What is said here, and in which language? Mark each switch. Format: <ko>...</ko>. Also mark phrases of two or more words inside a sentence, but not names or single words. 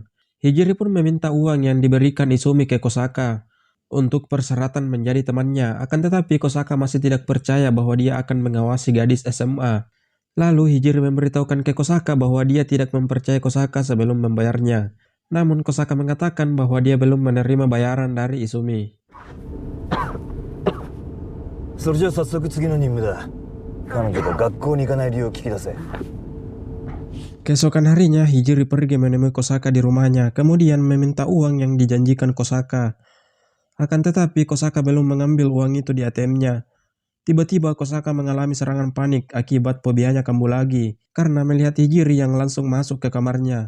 <id>Hijiri pun meminta uang yang diberikan Izumi ke Kosaka untuk persyaratan menjadi temannya. Akan tetapi Kosaka masih tidak percaya bahwa dia akan mengawasi gadis SMA. Lalu Hijiri memberitahukan ke Kosaka bahwa dia tidak mempercayai Kosaka sebelum membayarnya. Namun Kosaka mengatakan bahwa dia belum menerima bayaran dari Izumi.</id> <ja>それじゃ早速次の任務だ。彼女が学校に行かない理由を聞き出せ。</ja> <id>Keesokan harinya Hijiri pergi menemui Kosaka di rumahnya, kemudian meminta uang yang dijanjikan Kosaka. Akan tetapi Kosaka belum mengambil uang itu di ATM-nya. Tiba-tiba Kosaka mengalami serangan panik akibat fobianya kambuh lagi karena melihat Hijiri yang langsung masuk ke kamarnya.</id>